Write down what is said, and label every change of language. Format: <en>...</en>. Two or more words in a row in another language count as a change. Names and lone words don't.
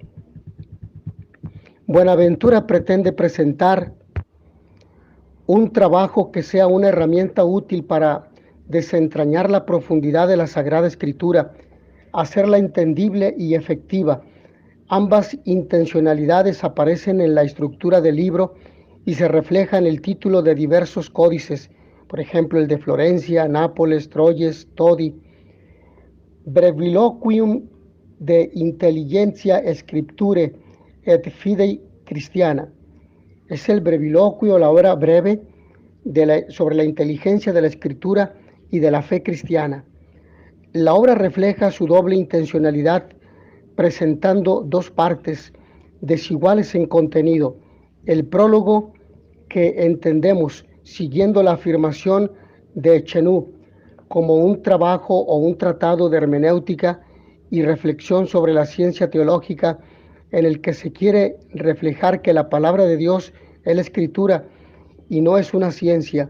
<es>Buenaventura pretende presentar un trabajo que sea una herramienta útil para desentrañar la profundidad de la Sagrada Escritura, hacerla entendible y efectiva. Ambas intencionalidades aparecen en la estructura del libro y se refleja en el título de diversos códices, por ejemplo el de Florencia, Nápoles, Troyes, Todi. Breviloquium de Intelligentia Scripturae et Fidei Christiana. Es el breviloquio, la obra breve sobre la inteligencia de la escritura y de la fe cristiana. La obra refleja su doble intencionalidad, presentando dos partes desiguales en contenido. El prólogo, que entendemos siguiendo la afirmación de Chenú como un trabajo o un tratado de hermenéutica y reflexión sobre la ciencia teológica, en el que se quiere reflejar que la palabra de Dios es la escritura y no es una ciencia.</es>